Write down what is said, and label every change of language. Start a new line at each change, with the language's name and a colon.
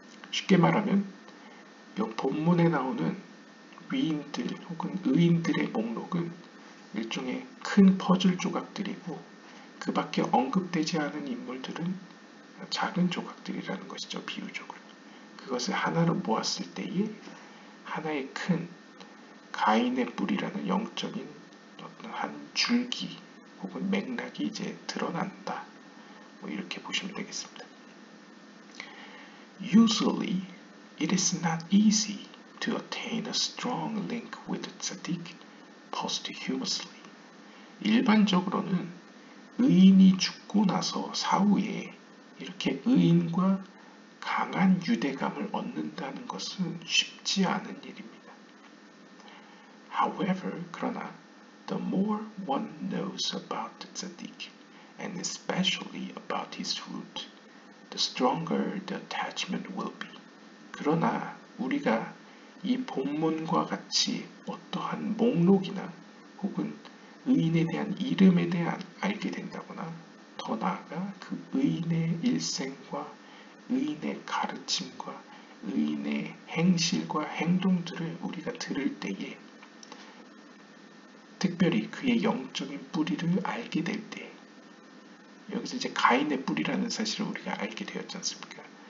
Korean: 쉽게 말하면 이 본문에 나오는 위인들 혹은 의인들의 목록은 일종의 큰 퍼즐 조각들이고 그 밖에 언급되지 않은 인물들은 작은 조각들이라는 것이죠. 비유적으로. 그것을 하나로 모았을 때에 하나의 큰 가인의 뿔이라는 영적인 어떤 한 줄기 혹은 맥락이 이제 드러난다. 뭐 이렇게 보시면 되겠습니다.
English: Usually, it is not easy to attain a strong link with the tzaddik posthumously.
Korean: 일반적으로는 의인이 죽고 나서 사후에 이렇게 의인과 강한 유대감을 얻는다는 것은 쉽지 않은 일입니다.
English: However,
Korean: 그러나
English: the more one knows about the tzaddik, and especially about his root, the stronger the attachment will be.
Korean: 그러나 우리가 이 본문과 같이 어떠한 목록이나 혹은 의인에 대한 이름에 대한 알게 된다거나 더 나아가 그 의인의 일생과 의인의 가르침과 의인의 행실과 행동들을 우리가 들을 때에 특별히 그의 영적인 뿌리를 알게 될 때, 여기서 이제 가인의 뿌리라는 사실을 우리가 알게 되었지 않습니까?